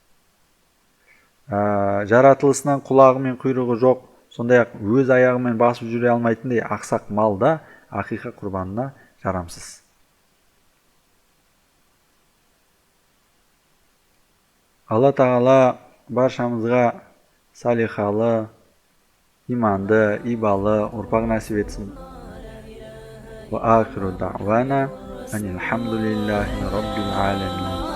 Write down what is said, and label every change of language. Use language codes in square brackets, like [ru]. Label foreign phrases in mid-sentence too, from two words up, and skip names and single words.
[kk] Жаратылысынан құлағы мен құйрығы жоқ, сондай-ақ өз аяғымен басып жүре алмайтындай ақсақ мал да ақиқа құрбанына жарамсыз. Алла тағала баршамызға салихалы, иманды, ибалы ұрпақ нәсіп етсін. [ar] وآخر دعوانا أن الحمد لله رب العالمين.